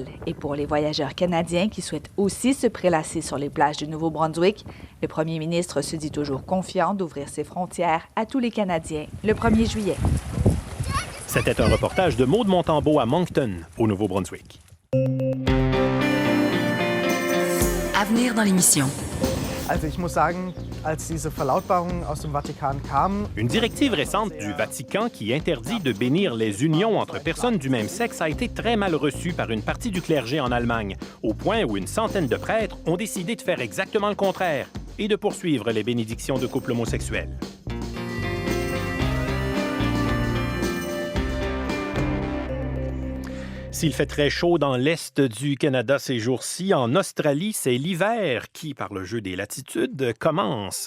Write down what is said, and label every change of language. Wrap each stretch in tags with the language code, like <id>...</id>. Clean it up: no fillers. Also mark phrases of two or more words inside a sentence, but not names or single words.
<fr>Et pour les voyageurs canadiens qui souhaitent aussi se prélasser sur les plages du Nouveau-Brunswick, le premier ministre se dit toujours confiant d'ouvrir ses frontières à tous les Canadiens le 1er juillet. C'était un reportage de Maude Montembeault à Moncton, au Nouveau-Brunswick. Avenir dans l'émission.</fr> <de>Also ich muss sagen, als diese Verlautbarung aus dem Vatikan kam...</de> <fr>Une directive récente du Vatican qui interdit de bénir les unions entre personnes du même sexe a été très mal reçue par une partie du clergé en Allemagne, au point où une centaine de prêtres ont décidé de faire exactement le contraire et de poursuivre les bénédictions de couples homosexuels. S'il fait très chaud dans l'est du Canada ces jours-ci, en Australie, c'est l'hiver qui, par le jeu des latitudes, commence.</fr>